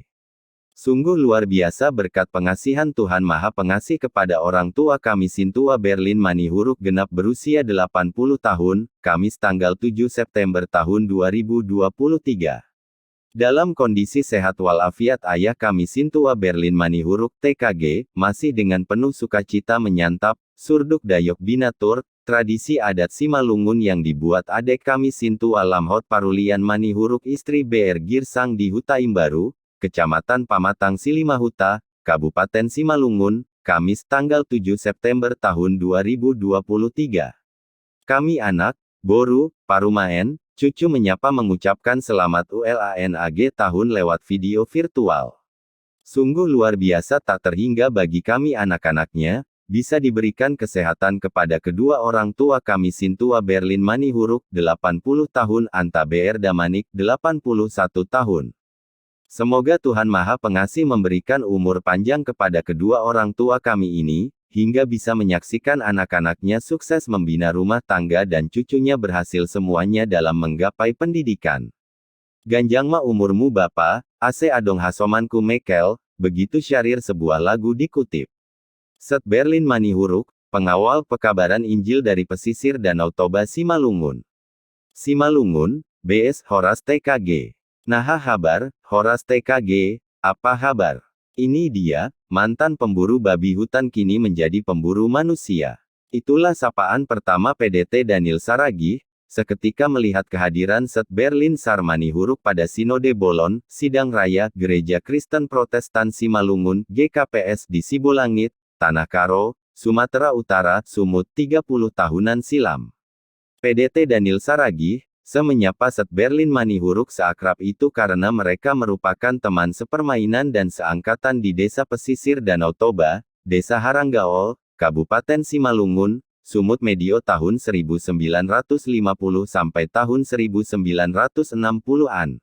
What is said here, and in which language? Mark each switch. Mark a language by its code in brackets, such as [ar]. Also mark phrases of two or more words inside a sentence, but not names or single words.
[id] Sungguh luar biasa berkat pengasihan Tuhan Maha Pengasih kepada orang tua kami Sintua Berlin Manihuruk genap berusia 80 tahun, Kamis tanggal 7 September tahun 2023. Dalam kondisi sehat walafiat ayah kami Sintua Berlin Manihuruk, TKG, masih dengan penuh sukacita menyantap, [bts] surduk dayok binatur, [id] tradisi adat Simalungun yang dibuat adek kami Sintua Lamhot Parulian Manihuruk istri BR Girsang di Hutaimbaru, Kecamatan Pamatang Silimahuta, Kabupaten Simalungun, Kamis tanggal 7 September tahun 2023. Kami anak, [bts] Boru, Parumaen, [id] cucu menyapa mengucapkan selamat ULANAG tahun lewat video virtual. Sungguh luar biasa tak terhingga bagi kami anak-anaknya, bisa diberikan kesehatan kepada kedua orang tua kami Sintua Berlin Manihuruk, 80 tahun Anta BR Damanik, 81 tahun. Semoga Tuhan Maha Pengasih memberikan umur panjang kepada kedua orang tua kami ini, hingga bisa menyaksikan anak-anaknya sukses membina rumah tangga dan cucunya berhasil semuanya dalam menggapai pendidikan. [bts] Ganjangma umurmu Bapa, ase adong hasomanku Mekel, [id] begitu syarir sebuah lagu dikutip. Set Berlin Manihuruk, pengawal pekabaran Injil dari pesisir Danau Toba Simalungun. Simalungun, BS Horas TKG. [bts] Naha habar, Horas TKG, [id] apa kabar? Ini dia, mantan pemburu babi hutan kini menjadi pemburu manusia. Itulah sapaan pertama PDT Daniel Saragih, seketika melihat kehadiran Set Berlin Sar Manihuruk pada Sinode Bolon, Sidang Raya, Gereja Kristen Protestan Simalungun, GKPS di Sibolangit, Tanah Karo, Sumatera Utara, Sumut 30 tahunan silam. PDT Daniel Saragih, menyapa Set Berlin Manihuruk seakrab itu karena mereka merupakan teman sepermainan dan seangkatan di Desa Pesisir Danau Toba, Desa Haranggaol, Kabupaten Simalungun, Sumut medio tahun 1950 sampai tahun 1960-an.